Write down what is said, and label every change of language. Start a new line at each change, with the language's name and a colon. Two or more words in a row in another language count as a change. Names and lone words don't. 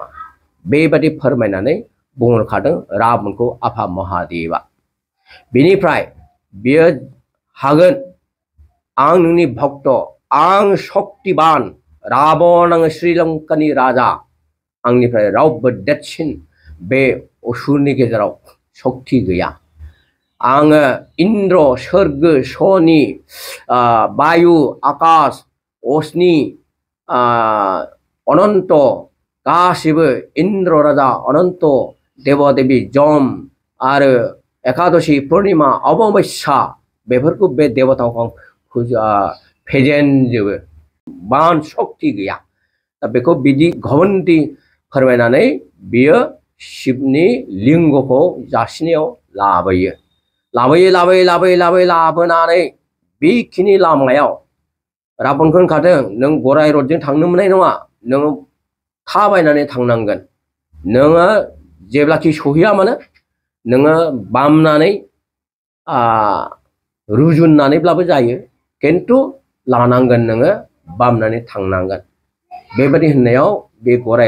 Bodo: बेबादि फोरमायनानै बुंहरखादों राबनखौ आफा महादेवा बेनिफ्राय बियो हागोन आं नोंनि भक्त आं शक्तिबान राबन आङो श्रीलंकानि राजा आंनिफ्राय रावबो देरसिन बे असुरनि गेजेराव शक्ति गैया आङो इन्द्र सोर्ग शनि वायु आकाश अग्नि अनंत गासिबो इन्द्र राजा अनंत देवदेवी जम आरो एकादशी पूर्णिमा अमावस्या बेफोरखौ बे देवताखौ फेजेनजोबो बान शक्ति गैया दा बेखौ बिदि घमण्डी फोरमायनानै बियो शिवनि लिंगखौ जासिनायाव लाबोनानै बेखिनि लामायाव राबनखौ होनखादों नों गराय रथजों थांनो मोननाय नङा नोङो थाबायनानै थांनांगोन नोङो जेब्लाखि सहैया मानो नोङो बामनानै रुजुननानैब्लाबो जायो किन्तु लानांगोन नोङो बामनानै थांनांगोन बेबादि होननायाव बे गराय